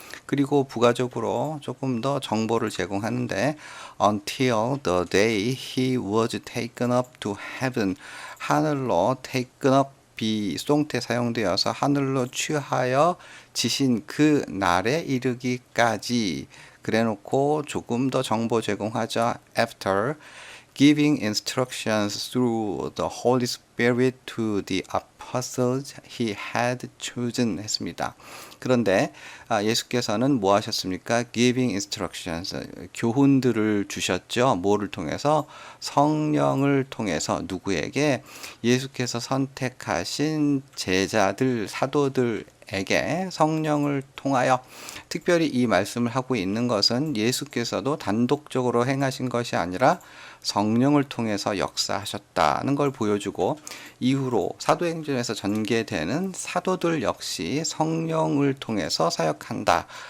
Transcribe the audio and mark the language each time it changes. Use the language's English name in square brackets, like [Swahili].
[Korean] 그리고 부가적으로 조금 더 정보를 제공하는데 [English] until the day he was taken up to heaven [Korean] 하늘로 [English] taken up [Korean] 비수동태 사용되어서 하늘로 취하여 지신 그 날에 이르기까지 그래놓고 조금 더 정보 제공하죠. [English] After giving instructions through the Holy Spirit to the apostles he had chosen [Korean] 했습니다. 그런데 예수께서는 뭐 하셨습니까? [English] Giving instructions, [Korean] 교훈들을 주셨죠. 뭐를 통해서? 성령을 통해서 누구에게? 예수께서 선택하신 제자들, 사도들에게 성령을 통하여 특별히 이 말씀을 하고 있는 것은 예수께서도 단독적으로 행하신 것이 아니라 성령을 통해서 역사하셨다는 걸 보여주고 이후로 사도행전에서 전개되는 사도들 역시 성령을 통해서 사역한다.